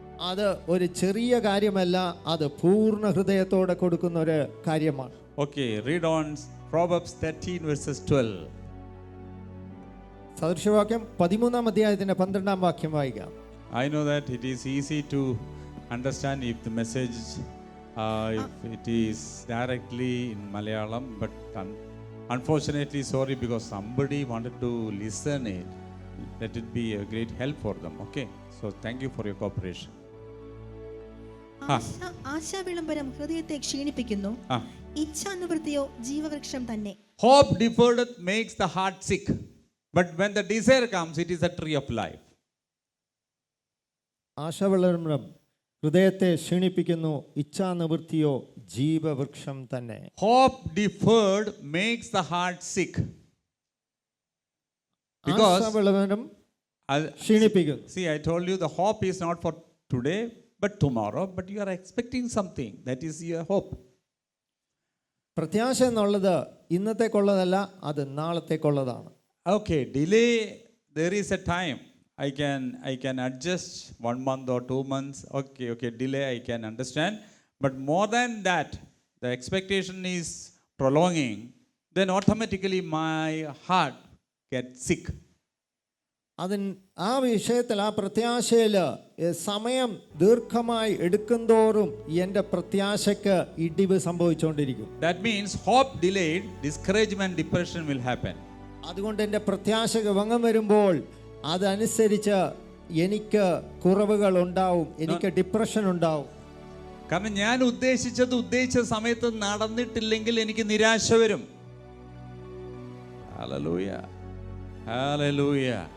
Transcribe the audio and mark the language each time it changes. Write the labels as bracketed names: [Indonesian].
[Malayalam] അത് ഒരു ചെറിയ കാര്യമല്ല, അത് പൂർണ്ണ ഹൃദയത്തോടെ കൊടുക്കുന്ന ഒരു കാര്യമാണ്. [English] Okay, read on Proverbs 13 verses 12. [Malayalam] സദൃശവാക്യം 13-ാം അധ്യായത്തിന്റെ 12-ാം വാക്യം വായിക്കാം. [English] I know that it is easy to understand if the message if it is directly in Malayalam, but unfortunately, sorry, because somebody wanted to listen it, let it be a great help for them. Okay, so thank you for your cooperation. [Malayalam] ആശാവിളംബരം ഹൃദയത്തെ ക്ഷീണിപ്പിക്കുന്നു, ഇച്ഛാനുവൃത്തിയോ ജീവവൃക്ഷം തന്നെ. [English] Hope deferred makes the heart sick, but when the desire comes, it is a tree of life. [Malayalam] ആശാവിളംബരം ഹൃദയത്തെ ക്ഷീണിപ്പിക്കുന്നു, ഇച്ഛാനിവൃത്തിയോ ജീവവൃക്ഷം തന്നെ. [English] Hope deferred makes the heart sick. Because [Malayalam] ആശാവിളംബരം ക്ഷീണിപ്പിക്കുന്നു. [English] see, I told you the hope is not for today but tomorrow, but you are expecting something. That is your hope. [Malayalam] പ്രത്യാശ എന്നുള്ളത് ഇന്നത്തേക്കുള്ളതല്ല, അത് നാളത്തേക്കുള്ളതാണ്. [English] Okay, delay, there is a time. I can adjust 1 month or 2 months. Okay, delay I can understand. But more than that, the expectation is prolonging, then automatically my heart gets sick. [Malayalam] ആ വിഷയത്തിൽ, ആ പ്രത്യാശയിൽ സമയം ദീർഘമായി എടുക്കുന്തോറും എൻ്റെ പ്രത്യാശയ്ക്ക് ഇടിവ് സംഭവിച്ചുകൊണ്ടിരിക്കും. [English] That means hope delayed, discouragement, depression will happen. [Malayalam] അതുകൊണ്ട് എൻ്റെ പ്രത്യാശക്ക് ഭംഗം വരുമ്പോൾ അതനുസരിച്ച് എനിക്ക് കുറവുകൾ ഉണ്ടാവും, എനിക്ക് ഡിപ്രഷൻ ഉണ്ടാവും. കാരണം ഞാൻ ഉദ്ദേശിച്ച സമയത്ത് നടന്നിട്ടില്ലെങ്കിൽ എനിക്ക് നിരാശ വരും. Hallelujah, hallelujah.